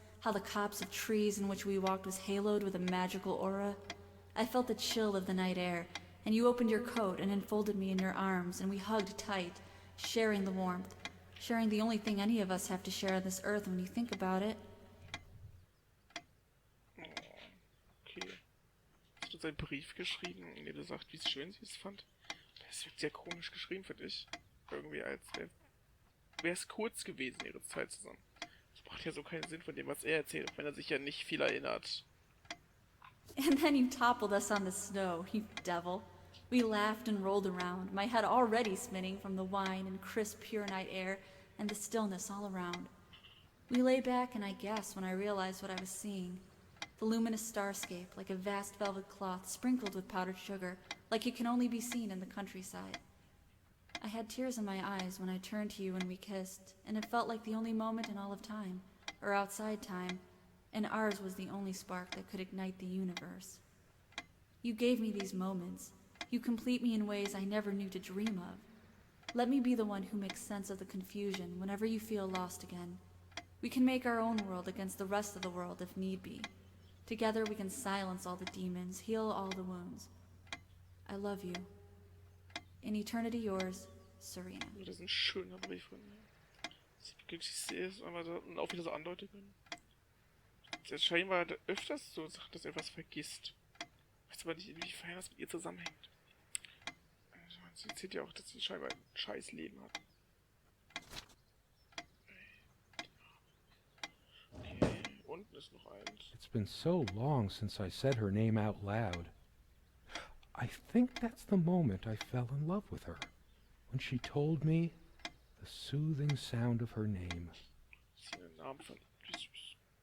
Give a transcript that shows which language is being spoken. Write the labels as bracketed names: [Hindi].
[English] How the copse of trees in which we walked was haloed with a magical aura? I felt the chill of the night air, and you opened your coat and enfolded me in your arms, and we hugged tight, sharing the warmth, sharing the only thing any of us have to share on this earth when you think about it. Okay. [German] Hast du seinen Brief geschrieben, in dem du sagst, wie schön sie es fand? Das wirkt sehr komisch geschrieben für dich. Irgendwie als wäre es kurz gewesen, ihre Zeit zusammen. Das macht ja so keinen Sinn von dem, was er erzählt, auch wenn er sich ja nicht viel erinnert. [English] And then you toppled us on the snow, you devil. We laughed and rolled around, my head already spinning from the wine and crisp, pure night air and the stillness all around. We lay back, and I gasped when I realized what I was seeing. The luminous starscape, like a vast velvet cloth sprinkled with powdered sugar, like it can only be seen in the countryside. I had tears in my eyes when I turned to you and we kissed, and it felt like the only moment in all of time, or outside time, and ours was the only spark that could ignite the universe. You gave me these moments. You complete me in ways I never knew to dream of. Let me be the one who makes sense of the confusion whenever you feel lost again. We can make our own world against the rest of the world if need be. Together we can silence all the demons, heal all the wounds. I love you. In eternity yours, Serena. [German] Das ist ein schöner Brief von mir. Das Glücklichste ist, aber dann auch wieder so Andeutungen. Das scheinbar öfters so sagt, dass er was vergisst. Ich weiß aber nicht, inwiefern das mit ihr zusammenhängt. Sie erzählt ja auch, dass sie scheinbar ein scheiß Leben hat. Okay, unten ist noch eins. [English] It's been so long since I said her name out loud. I think that's the moment I fell in love with her, when she told me the soothing sound of her name. [German] Das ist der Name von Jesus.